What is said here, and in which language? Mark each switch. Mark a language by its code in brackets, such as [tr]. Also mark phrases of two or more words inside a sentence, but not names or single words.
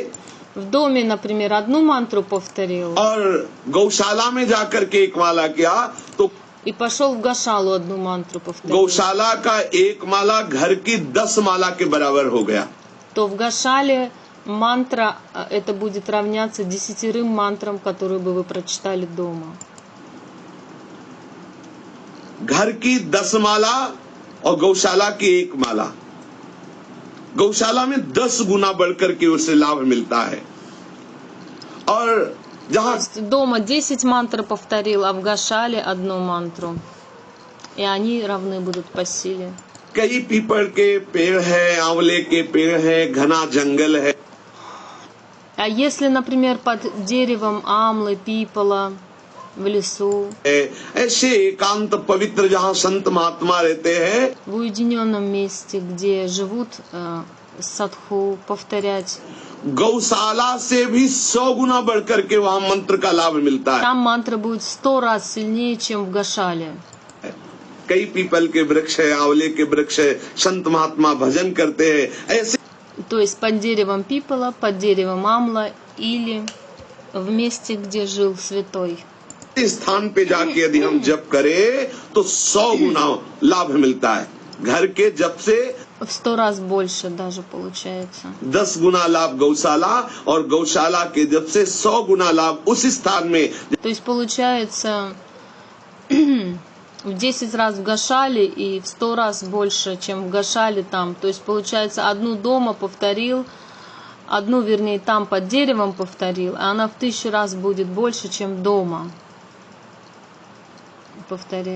[ru] В доме, например, одну мантру повторил [hi] और गौशाला में जाकर के एक माला किया तो [ru] и пошел в гошалу одну мантру повторил, [hi] गौशाला का एक माला घर की 10 माला के बराबर हो गया। [ru] то в гошале мантра это будет равняться 10 мантрам, которые бы вы прочитали дома. [hi] घर की 10 माला और गौशाला की एक माला, गौशाला में 10 गुना बढ़कर के उसे लाभ मिलता है। और [ru] То [hi] जहाँ [ru] есть дома 10 мантр повторил, а в гошале одну мантру. И они равны будут по силе. [hi] कई पीपल के पेड़ है, आंवले के पेड़ है, घना जंगल है, [ru] А если, например, под деревом амлы, пипола в лесу, [hi] ऐसे एकांत पवित्र जहाँ संत महात्मा रहते हैं, [ru] в уединенном месте, где живут садху, повторять, [hi] गौशाला से भी 100 गुना बढ़कर के वहाँ मंत्र का लाभ मिलता है। [ru] там мантра будет 100 раз сильнее, чем в гошале. [hi] कई पीपल के वृक्ष है, आंवले के वृक्ष है, संत महात्मा भजन करते हैं। ऐसे [ru] То есть под деревом пипола, под деревом амла или в месте, где жил святой. [hi] स्थान पे जाके यदि हम जप करें तो 100 गुना लाभ मिलता है। घर के जप से [ru] В 100 раз больше даже получается. [hi] 10 गुना लाभ गौशाला और गौशाला के जप से 100 गुना लाभ उस स्थान में। [ru] То есть получается в 10 раз в гошале и в 100 раз больше, чем в гошале там. То есть получается одну дома повторил, одну, вернее, там под деревом повторил, а она в 1000 раз будет больше, чем дома повторил.